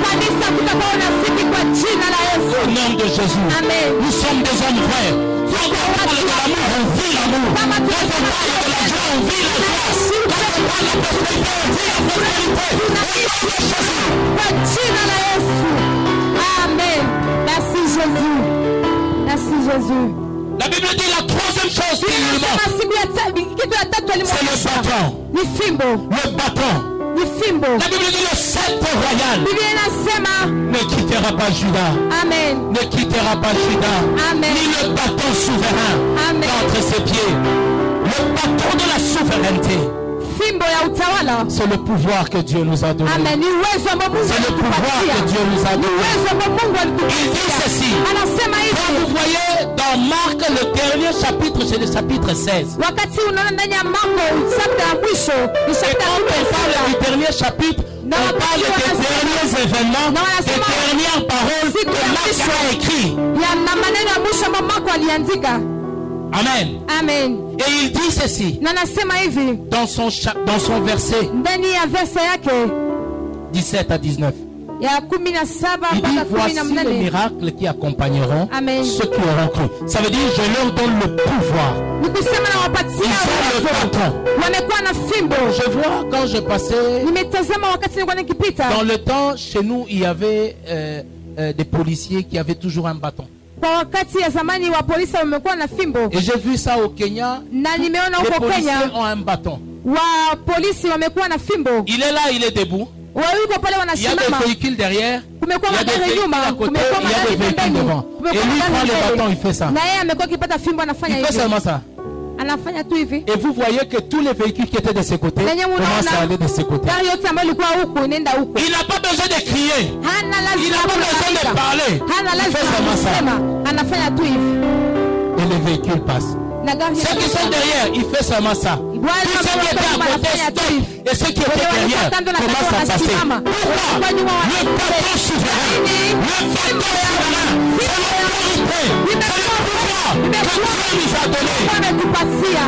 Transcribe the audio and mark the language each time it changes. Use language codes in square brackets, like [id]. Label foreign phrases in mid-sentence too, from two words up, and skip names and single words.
[sw] kanisa kutakuwa unafiki kwa jina la Yesu. [fr] Au nom de Jésus. Amen. Nous sommes des hommes vrais. Quand on parle de l'amour, on vit l'amour. Quand on parle de la joie, on vit la joie. Quand on parle de la prospérité, on vit la prospérité. [sw] Kwa jina la Yesu. Amen. [fr] Merci Jésus. Merci Jésus. La Bible dit la troisième chose qu'il lui manque, c'est le bâton. [sw] Ni fimbo. [fr] Le bâton. [sw] Ni fimbo. [fr] La Bible dit le sceptre royal [sw] Biblia inasema [fr] ne quittera pas Judas. Amen. Ne quittera pas Judas. Amen. Ni le bâton souverain Amen. entre ses pieds. Le bâton de la souveraineté. [sw] Fimbo ya utawala. [fr] C'est le pouvoir que Dieu nous a donné. [sw] Amen. Ni uwezo ambao Mungu [fr] C'est le pouvoir [sw] alitupatia. [fr] que Dieu nous a [sw] Ni [fr] donné. [sw] uwezo ambao Mungu [fr] Il dit [sw] alitupatia. [fr] ceci. [sw] Anasema [fr] Quand vous [sw] hivi. [fr] voyez dans Marc le dernier chapitre, c'est le chapitre 16. [sw] Wakati unaona ndani ya Marko chapter ya mwisho ni [fr] Et [sw] chapter [fr] quand on parle du dernier chapitre, Non, on parle des derniers événements, Non, des dernières paroles Si que Marc a écrit. [sw] ya na maneno ya mwisho ambayo Marko aliandika. Amen. Amen. [fr] Et il dit ceci [sw] Na nasema hivi [fr] dans son verset [sw] ndani ya verse yake [fr] 17 à 19. [sw] ya 17 [fr] Il dit [sw] mpaka [fr] voici les [sw] 18. [fr] miracles qui accompagneront Amen. ceux qui auront cru. Ça veut dire je leur donne le pouvoir. [sw] Ni kusema na wapatia [fr] Ils ont le [sw] uwezo. [fr] bâton. [sw] Wamekuwa na fimbo. [fr] Je vois quand je passais [sw] Nimetazama wakati nilikuwa nikipita. [fr] dans le temps chez nous, il y avait des policiers qui avaient toujours un bâton. [sw] Kwa wakati ya zamani wa polisi wamekuwa na fimbo. [fr] Et j'ai vu ça au Kenya. [sw] Na nimeona [fr] Les [sw] huko [fr] policiers [sw] Kenya [fr] ont un bâton. [sw] wa polisi wamekuwa na fimbo. [fr] Il est là, il est debout. [sw] Wawiko pale [fr] Il y a des [sw] wanasimama. [fr] véhicules derrière. [sw] Kumekuwa [fr] Il y a des [sw] magari [fr] véhicules [sw] nyuma, [fr] à côté. [sw] kumekuwa [fr] Il y a des [sw] magari [fr] véhicules [sw] pembeni. [fr] devant. Et [sw] Kumekuwa [fr] lui prend [sw] magari [fr] le [sw] mbele. [fr] bâton, il fait ça. [sw] Na yeye amekuwa akipata fimbo anafanya [fr] Il fait [sw] hivi. [fr] seulement ça. [sw] Anafanya tu hivi. [fr] Et vous voyez que tous les véhicules qui étaient de ce côté [sw] Nenye [fr] commencent à aller de ce côté. [sw] gari yote ambayo ilikuwa huku inaenda huku. [fr] Il n'a pas besoin de crier. [sw] Hana [fr] Il [sw] lazima [fr] n'a pas besoin de parler. [sw] Hana [fr] Il fait [sw] lazima [fr] seulement ça. [sw] kusema. Anafanya tu hivi. [fr] Et les véhicules passent. [sw] Na gari [fr] Ceux qui sont derrière, il fait seulement ça. Tous ceux qui étaient à côté stoppent. Et ceux qui étaient derrière commencent à passer. Pourquoi? Le bâton souverain. Le bâton souverain. C'est l'autorité. C'est le pouvoir que Dieu nous a donné. [sw] ametupatia.